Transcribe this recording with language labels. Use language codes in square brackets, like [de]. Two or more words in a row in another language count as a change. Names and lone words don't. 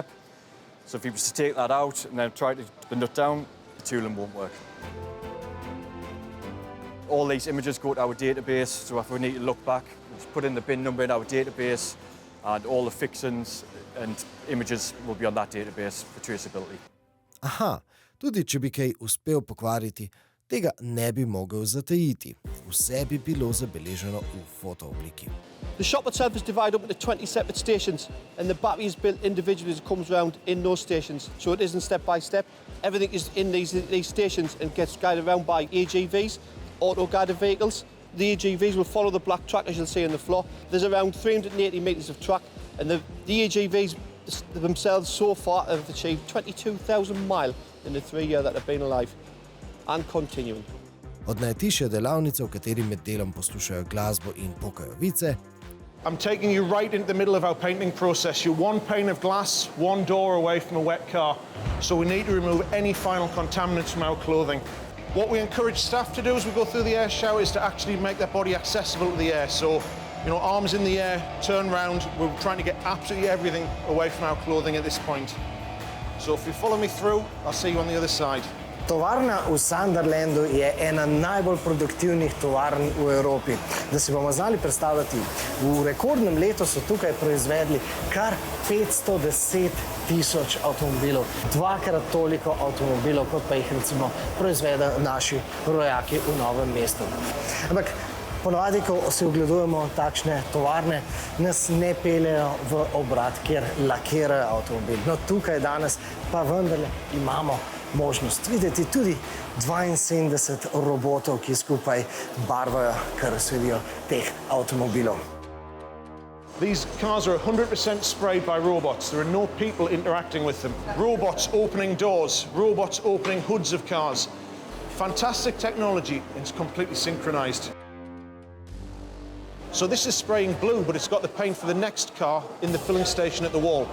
[en] So if he was to take that out and then try to the nut down, the tooling won't work. All these images go to our database, so if we need to look back, we just put in the bin number in our database, and all the fixings and images will be on that database for traceability. [sl] Aha, tudi če bi kaj uspel pokvariti, tega ne bi mogel zatajiti. Vse bi bilo zabeleženo v fotoobliki. [en] The shop itself is divided up into 20 separate stations, and the battery is built individually as it comes around in those stations, so it isn't step by step. Everything is in these stations and gets guided around by AGVs, auto-guided vehicles. The AGVs will follow the black track, as you'll see on the floor. There's around 380 metres of track, and the AGVs themselves so far have achieved 22,000 miles in the 3 years that they've been alive, and continuing. [sl] Od najtišje delavnice, v kateri med delom poslušajo glasbo in pokajo vice, [en] I'm taking you right into the middle of our painting process. You're one pane of glass, one door away from a wet car. So we need to remove any final contaminants from our clothing. What we encourage staff to do as we go through the air shower is to actually make their body accessible to the air. So, you know, arms in the air, turn round. We're trying to get absolutely everything away from our clothing at this point. So if you follow me through, I'll see you on the other side. [sl] Tovarna v Sunderlandu je ena najbolj produktivnih tovarn v Evropi. Da si bomo znali predstavljati, v rekordnem letu so tukaj proizvedli kar 510,000 avtomobilov. Dvakrat toliko avtomobilov, kot pa jih recimo proizvedejo naši rojaki v Novem mestu. Ampak ponovadi, ko si ogledujemo takšne tovarne, nas ne peljejo v obrat, kjer lakirajo avtomobil. No, tukaj danes pa vendarle imamo možnost videti tudi 72 robotov, ki skupaj barvajo karoserijo teh avtomobilov. [en] These cars are 100% sprayed by robots. There are no people interacting with them. Robots opening doors, robots opening hoods of cars. Fantastic technology, and it's completely synchronized. So this is spraying blue, but it's got the paint for the next car in the filling station at the wall.